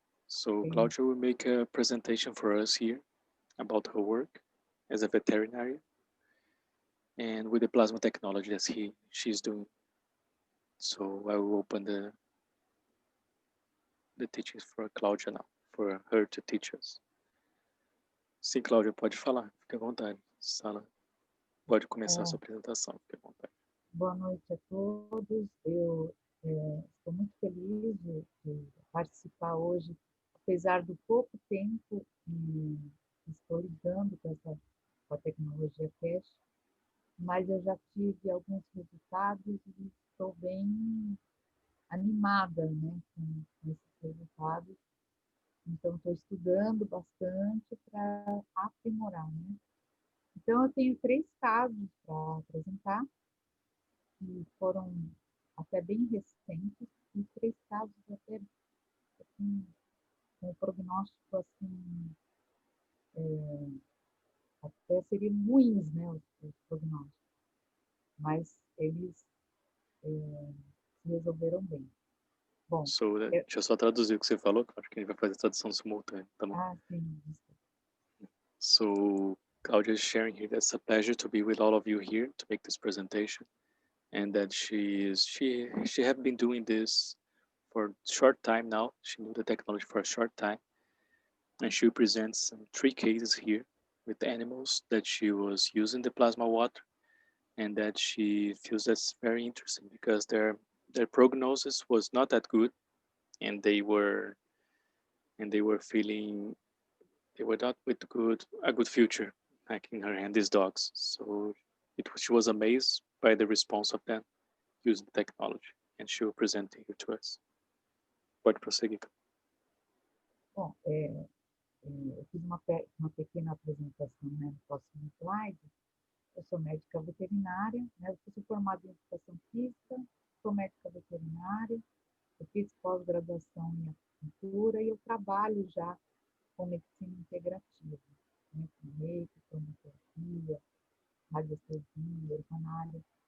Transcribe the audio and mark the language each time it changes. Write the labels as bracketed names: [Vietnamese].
[English] So Claudia will make a presentation for us here about her work as a veterinarian and with the plasma technology that she's doing. So I will open the teachings for Claudia now, for her to teach us. [Portuguese] Sim, Cláudia, pode falar, fique à vontade. Sala, pode começar a sua apresentação, fique à vontade. Boa noite a todos. Eu estou muito feliz de participar hoje, apesar do pouco tempo que estou lidando com a tecnologia Keshe, mas eu já tive alguns resultados e estou bem animada, né, com esses resultados. Então, estou estudando bastante para aprimorar, né? Então, eu tenho 3 casos para apresentar, que foram até bem recentes, e 3 casos até assim, com prognóstico assim, até seriam ruins, né, os prognósticos, mas eles se resolveram bem. Bom, deixa eu só traduzir o que você falou, que acho que a gente vai fazer tradução simultânea, tá bom? Sim. [English] So Claudia is sharing here. It's a pleasure to be with all of you here to make this presentation, and that she have been doing this for a short time now. She knew the technology for a short time, and she presents 3 cases here with animals that she was using the plasma water, and that she feels that's very interesting because their prognosis was not that good, and they were feeling they were not with a good future, like in her hand, these dogs. So she was amazed by the response of them using technology, and she will present it to us. [Portuguese] Pode prosseguir. Bom, eu fiz uma pequena apresentação, né, no próximo slide. Eu sou médica veterinária, né, eu sou formada em educação física, sou médica veterinária, eu fiz pós-graduação em acupuntura e eu trabalho já com medicina integrativa, né, com reiki, cromoterapia, radiestesia, organária.